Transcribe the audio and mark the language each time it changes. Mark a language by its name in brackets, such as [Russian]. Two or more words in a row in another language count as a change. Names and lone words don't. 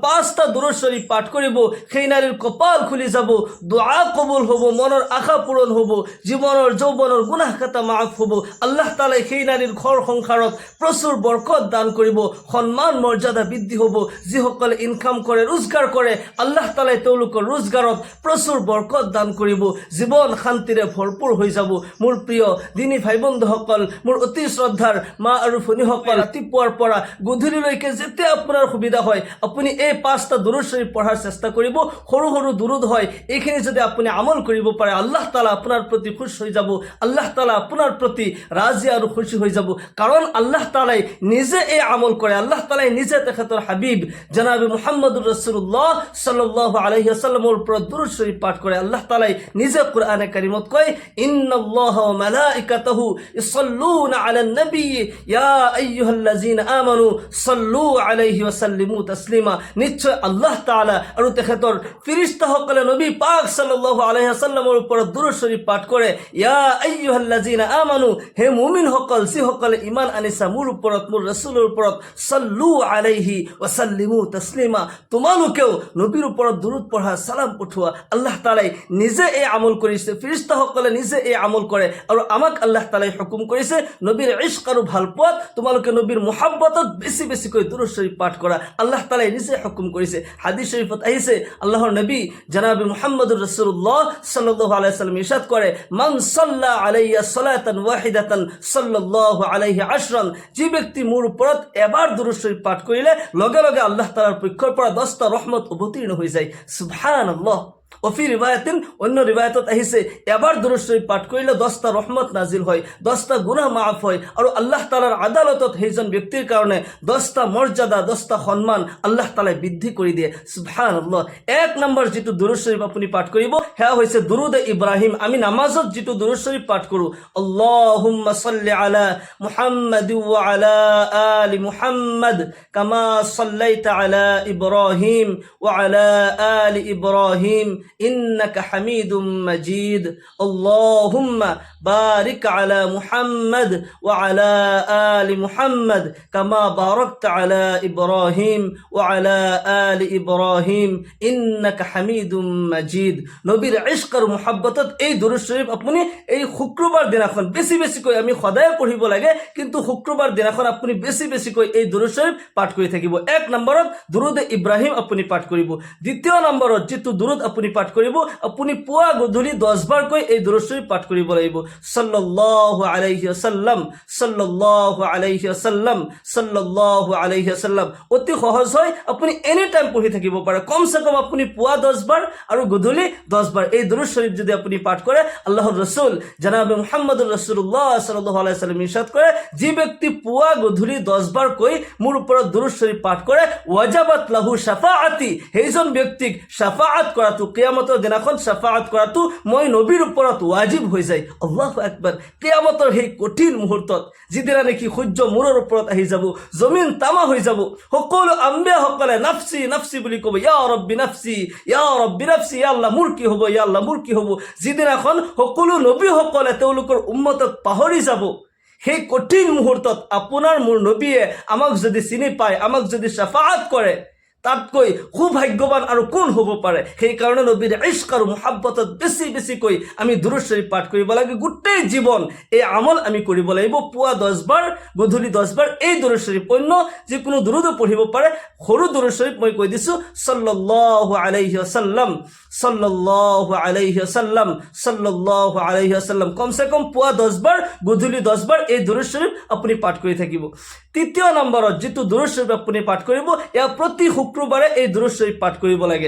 [Assamese] 5টা দুরূদ শরীফ পাঠ করিব সেই নারীর কপাল খুলি যাব, দোয়া কবুল হব, মনের আশা পূরণ হব, জীবনের যৌবনের গুনাহ খাতা মাফ হব। আল্লাহ তাআলা সেই নারীর ঘর সংসাৰত প্রচুর বরকত দান কৰিব, সম্মান মর্যাদা বৃদ্ধি হব। যিসকলে ইনকাম কৰে, রোজগার কৰে, আল্লাহ তাআলাই তেওঁলোকৰ রোজগাৰত প্রচুর বরকত দান কৰিব, জীবন শান্তিৰে ভৰপূৰ হৈ যাব। মোৰ প্ৰিয় দিনী ভাই বন্ধুসকল, মোৰ অতি শ্ৰদ্ধাৰ মা আৰু ভনীসকল, ৰাতিপুৱাৰ পৰা গধূলিলৈকে যেতিয়া আপোনাৰ সুবিধা হয় আপুনি এই 5টা দুরূদ শরীফ পঢ়াৰ চেষ্টা কৰিব। সৰু সৰু দুরূদ হয়, এইখিনি যদি আপুনি আমল কৰিব পাৰে আল্লাহ তাআলা আপোনাৰ প্ৰতি খুশ হৈ যাব, আল্লাহ তাআলা আপোনাৰ প্ৰতি ৰাজি আৰু খুশি হৈ যাব। কাৰণ আল্লাহ তাআলাই নিজে এই আমল কৰে, আল্লাহ তাআলাই নিজে তেখেতৰ হাবিব জনাবে মুহাম্মদুৰ ৰাসূলুল্লাহ [Arabic] صلى الله عليه وسلم [Assamese] ওপৰত দুরূদ শরীফ পাঠ কৰে। আল্লাহ তাআলাই নিজে কোরআনে কারিমত কয়, [Arabic] إن الله وملائكته يصلون على النبي يا أيها الذين آمنوا صلوا عليه وسلموا تسليما. [Assamese] নিশ্চয় আল্লাহ তাআলা আৰু তেখেতৰ ফেরেশতাসকলে নবী পাক [Arabic] صلى الله عليه وسلم [Assamese] ওপৰত দুরূদ শরীফ পাঠ কৰে। [Arabic] يا أيها الذين آمنوا, [Assamese] হে মুমিনসকল যিসকলে ঈমান আনিছা মোৰ ওপৰত, মোৰ ৰাসূলৰ ওপৰত, [Arabic] صلوا عليه وسلموا تسليما, [Assamese] তোমালোকেও নবীৰ ওপৰত দুরূদ পঢ়া, সালাম পঠোৱা। আল্লাহ তাআলাই নিজে এই আমল কৰিছে, ফেরেশতাসকলে নিজে এই আমল কৰে আৰু আমাক আল্লাহ তাআলাই হুকুম কৰিছে নবীৰ ইশক আৰু ভালপোৱাত তোমালোকে নবীৰ মুহাব্বতত বেছি বেছিকৈ দুরূদ শরীফ পাঠ কৰা। আল্লাহ তাআলাই নিজে হুকুম কৰিছে। হাদিস শরীফত আহিছে আল্লাহৰ নবী জনাবে মুহাম্মদুৰ ৰাসূলুল্লাহ [Arabic] صلى الله عليه وسلم [Assamese] ইরশাদ কৰে, [Arabic] من صلى علي صلاة واحدة صلى الله عليه عشرا, [Assamese] যে ব্যক্তি মোৰ ওপৰত এবাৰ দুরূদ শরীফ পাঠ কৰিলে লগে লগে আল্লাহ তাআলাৰ পক্ষৰ পৰা 10টা ৰহমত অৱতীৰ্ণ হৈ যায়। সুবহানাল্লাহ। [Arabic] وفي رواية, [Assamese] অন্য রিবায়াতত আহিছে এবাৰ দুরূদ শরীফ পাঠ কৰিলে 10টা রহমত নাজিল হয়, 10টা গুনাহ মাফ হয় আৰু আল্লাহ তাআলাৰ আদালতত সেইজন ব্যক্তিৰ কাৰণে 10টা মৰ্যাদা, 10টা সম্মান আল্লাহ তাআলাই বৃদ্ধি কৰি দিয়ে। সুবহানাল্লাহ। 1 নম্বৰ যেটো দুরূদ শরীফ আপুনি পাঠ কৰিব সেয়া হৈছে দুরুদে ইব্ৰাহিম। আমি নামাজত যেটো দুরূদ শরীফ পাঠ কৰোঁ, [Arabic] اللهم صل على محمد وعلى آل محمد كما صليت على إبراهيم وعلى آل إبراهيم إنك حميد مجيد اللهم بارك على محمد وعلى آل محمد كما باركت على إبراهيم وعلى آل إبراهيم إنك حميد مجيد। [Assamese] নবীর ইশক আৰু মুহাব্বতত এই দুরূদ শরীফ আপুনি এই শুক্ৰবাৰ দিনাখন বেছি বেছিকৈ, আমি সদায় পঢ়িব লাগে কিন্তু শুক্ৰবাৰ দিনাখন আপুনি বেছি বেছিকৈ এই দুরূদ শরীফ পাঠ কৰি থাকিব। 1 নম্বৰত দুরুদে ইব্ৰাহিম আপুনি পাঠ কৰিব। দ্বিতীয় নম্বৰত যেটো দুরুদ আপুনি পাঠ কৰিব, আপুনি পুৱা গধূলি 10 বাৰকৈ এই দুরূদ শরীফ পাঠ কৰিব লাগিব। [Arabic] صلى الله عليه وسلم، صلى الله عليه وسلم، صلى الله عليه وسلم. [Assamese] অতি সহজ হয়, আপুনি [English] any time [Assamese] পঢ়ি থাকিব পাৰে। কমসে কম আপুনি পুৱা 10 বাৰ আৰু গধূলি 10 বাৰ এই দুরূদ শরীফ যদি আপুনি পাঠ কৰে, আল্লাহৰ রাসূল জনাবে মুহাম্মদুৰ রাসূলুল্লাহ [Arabic] صلى الله عليه وسلم [Assamese] ইরশাদ কৰে, যে ব্যক্তি পুৱা গধূলি 10 বাৰকৈ মোৰ ওপৰত দুরূদ শরীফ পাঠ কৰে, [Arabic] وجبت له شفاعتي, [Assamese] সেইজন ব্যক্তিক শাফাআত কৰাটো, কিয়ামতৰ দিনাখন শাফাআত কৰাটো মই নবীৰ ওপৰত ওয়াজিব হৈ যায়। [Arabic] الله أكبر. [Assamese] কিয়ামতৰ সেই কঠিন মুহূৰ্তত যিদিনা নেকি সূৰ্য মূৰৰ ওপৰত আহি যাব, জমিন তামা হৈ যাব, সকলো আম্বিয়াসকলে [Arabic] نفسي نفسي [Assamese] বুলি ক'ব, [Arabic] يا ربي نفسي، يا ربي نفسي, [Assamese] ইয়া আল্লাহ মোৰ কি হ'ব, ইয়া আল্লাহ মোৰ কি হ'ব। যিদিনাখন সকলো নবীসকলে তেওঁলোকৰ উম্মতক পাহৰি যাব, সেই কঠিন মুহূৰ্তত আপোনাৰ মোৰ নবীয়ে আমাক যদি চিনি পায়, আমাক যদি শাফাআত কৰে, তাতকৈ সৌভাগ্যবান আৰু কোন হ'ব পাৰে। সেইকাৰণে নবীৰ ইশক আৰু মুহাব্বতত বেছি বেছিকৈ আমি দুরূদ শরীফ পাঠ কৰিব লাগে। গোটেই জীৱন এই আমল আমি কৰিব লাগিব। পুৱা 10 বাৰ, গধূলি 10 বাৰ এই দুরূদ শরীফ, অন্য যিকোনো দুরুদো পঢ়িব পাৰে। সৰু দুরূদ শরীফ মই কৈ দিছোঁ, সাল্লাল্লাহু আলাইহি ওয়াসাল্লাম, সাল্লাল্লাহু আলাইহি ওয়াসাল্লাম, সাল্লাল্লাহু আলাইহি ওয়াসাল্লাম। কমসে কম পুৱা 10 বাৰ, গধূলি 10 বাৰ এই দুরূদ শরীফ আপুনি পাঠ কৰি থাকিব। তৃতীয় নম্বৰত যেটো দুরূদ শরীফ আপুনি পাঠ কৰিব, এয়া প্ৰতি শুক্ৰবাৰে এই দুরূদ শরীফ পাঠ কৰিব লাগে।